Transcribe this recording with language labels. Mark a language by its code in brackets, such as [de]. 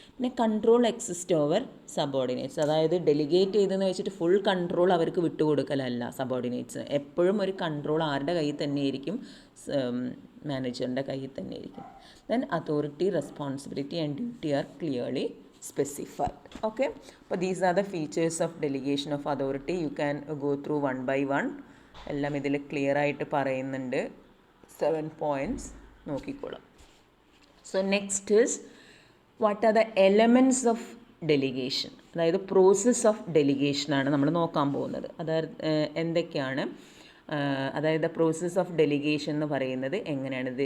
[ml] പിന്നെ [en] Control exist over subordinates. [ml] അതായത് delegate ചെയ്തെന്ന് വെച്ചിട്ട് ഫുൾ കൺട്രോൾ അവർക്ക് വിട്ടുകൊടുക്കലല്ല സബോർഡിനേറ്റ്സ്. എപ്പോഴും ഒരു കൺട്രോൾ ആരുടെ കയ്യിൽ തന്നെയായിരിക്കും? മാനേജറിൻ്റെ കയ്യിൽ തന്നെയായിരിക്കും. [en] Then authority, responsibility and duty are clearly specified. Okay, but these are the features of delegation of authority. You can go through one by one. [ml] എല്ലാം ഇതിൽ ക്ലിയർ ആയിട്ട് പറയുന്നുണ്ട്. 7 points നോക്കിക്കോളാം. [en] So next is what are the elements of delegation. [ml] അതായത് process of ഡെലിഗേഷനാണ് നമ്മൾ നോക്കാൻ പോകുന്നത്. അതായത് എന്തൊക്കെയാണ്, അതായത് പ്രോസസ് ഓഫ് ഡെലിഗേഷൻ എന്ന് പറയുന്നത് എങ്ങനെയാണ്?